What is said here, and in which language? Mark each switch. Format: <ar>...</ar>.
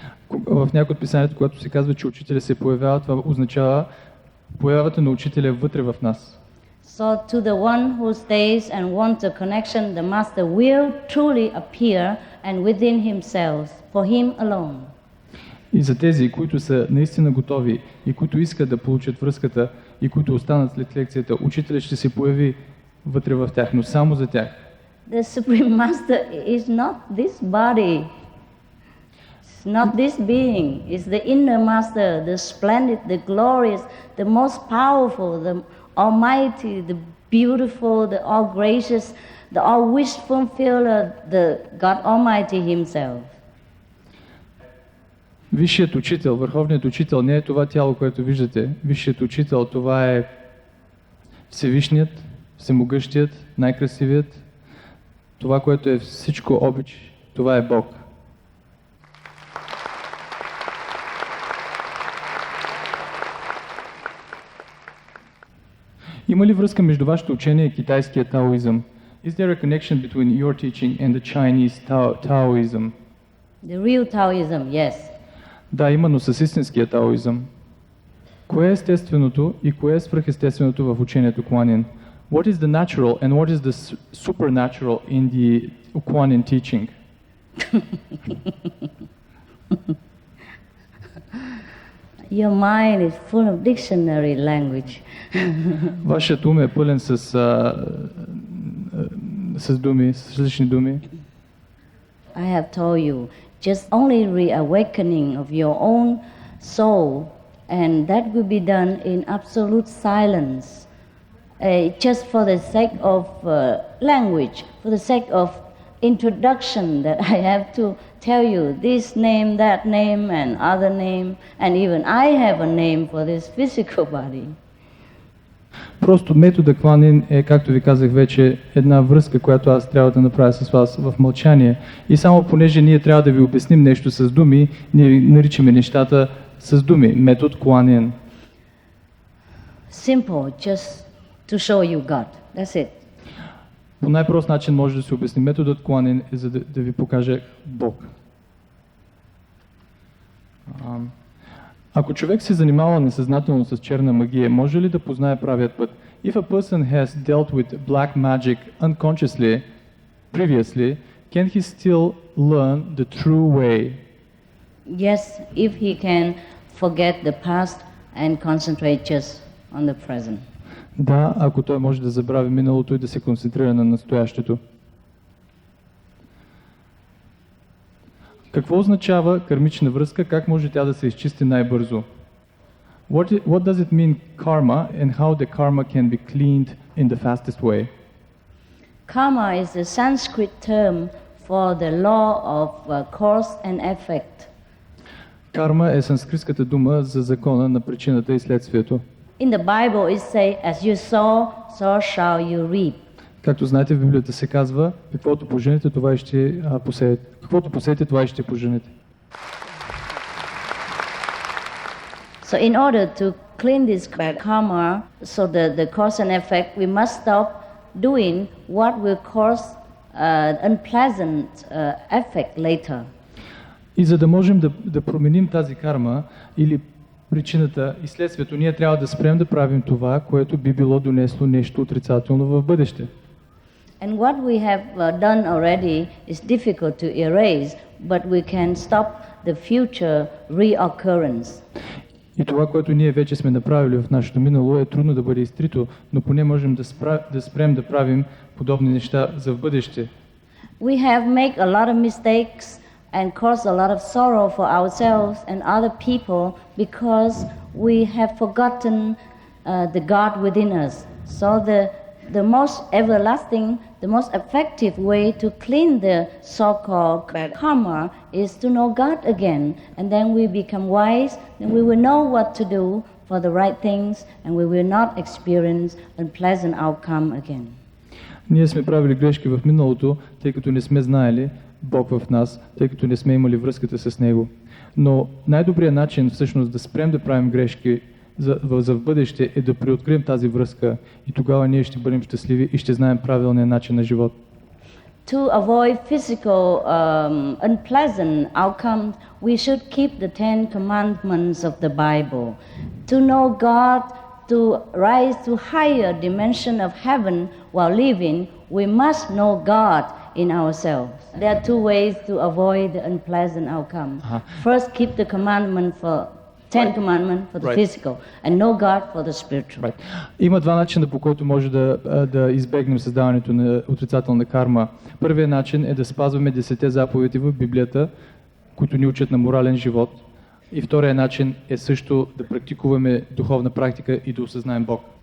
<bg>В някои от писанието, когато се казва, че учителя се появява, това означава появата на учителя вътре в нас.</bg> <en>So to the one who stays and wants a connection, the master will truly appear and within himself, for him alone.</en> <bg>И за тези, които са наистина готови и които искат да получат връзката и които останат след лекцията, учителят ще се появи вътре в тях, но само за тях.</bg> <en>The Supreme Master is not this body. It's not this being. It's the inner Master, the splendid, the glorious, the most powerful, the almighty, the beautiful, the all gracious, the all wish fulfiller, the God Almighty Himself.</en> <bg>Висшият учител, върховният учител не е това тяло, което виждате. Висшият учител, това е Всевишният, Всемогъщият, най-красивият. Това, което е всичко обич, това е Бог. Има ли връзка между вашето учение и китайския таоизъм?</bg> <en>Is there a connection between your teaching and the Chinese Taoism? The real Taoism, yes.</en> <bg>Да, именно с истинския таоизъм. Кое е естественото и кое е свръхестественото в учението Kuan-Yin?</bg> <en>What is the natural and what is the supernatural in the Kuan-Yin teaching? Your mind is full of dictionary language.</en> <bg>Вашият ум е пълен с думи, с различни думи.</bg> <en>I have told you, just only reawakening of your own soul, and that will be done in absolute silence, just for the sake of language, for the sake of introduction that I have to tell you this name, that name, and other name, and even I have a name for this physical body.</en> <bg>Просто метода кланин е, както ви казах вече, една връзка, която аз трябва да направя с вас в мълчание. И само понеже ние трябва да ви обясним нещо с думи, ние наричаме нещата с думи. Метод кланин.</bg> <en>Simple, just to show you God. That's it.</en> <bg>По най-прост начин може да се обясни. Методът кланин е за да ви покаже Бог. Ако човек се занимава несъзнателно с черна магия, може ли да познае правият път?</bg> <en>If a person has dealt with black magic unconsciously previously, can he still learn the true way? Yes, if he can forget the past and concentrate just on the present.</en> <bg>Да, ако той може да забрави миналото и да се концентрира на настоящето. Какво означава кармична връзка? Как може тя да се изчисти най-бързо?</bg> <en>What does it mean karma and how the karma can be cleaned in the fastest way? Karma is a Sanskrit term for the law of cause and effect.</en> <bg>Карма е санскритската дума за закона на причината и следствието.</bg> <en>In the Bible it says, as you sow, so shall you reap.</en> <bg>Както знаете, в Библията се казва, каквото поженете, това и ще посеете. Каквото посеете, това и ще поженете.</bg> <en>So in order to clean this karma, so the cause and effect, we must stop doing what will cause unpleasant effect later.</en> <bg>И за да можем да променим тази карма или причината и следствието, ние трябва да спрем да правим това, което би било донесло нещо отрицателно в бъдеще.</bg> <en>And what we have done already is difficult to erase, but we can stop the future reoccurrence.</en> <bg>И това, което ние вече сме направили в нашето минало, е трудно да бъде изтрито, но поне можем да спрем да правим подобни неща за в бъдеще.</bg> <en>We have made a lot of mistakes and caused a lot of sorrow for ourselves and other people because we have forgotten the God within us. So the most everlasting, the most effective way to clean the so-called karma is to know God again, and then we become wise, and we will know what to do for the right things, and we will not experience unpleasant outcome again.</en> <bg>Ние сме правили грешки в миналото, тъй като не сме знаели Бог в нас, тъй като не сме имали връзката с Него. Но най-добрият начин всъщност да спрем да правим грешки за в бъдеще е да преоткрием тази връзка и тогава ние ще бъдем щастливи и ще знаем правилния начин на живот.</bg> <en>To avoid physical unpleasant outcomes, we should keep the 10 commandments of the Bible. To know God, to rise to higher dimension of heaven while living, we must know God in ourselves. There are two ways to avoid the unpleasant outcome. First, keep the commandment for 10 commandments for the physical, and know God for the spiritual.</en> <bg>Има два начина, по който може да избегнем създаването на отрицателна карма. Първият начин е да спазваме 10 заповеди в Библията, които ни учат на морален живот. И вторият начин е също да практикуваме духовна практика и да осъзнаем Бог.</bg>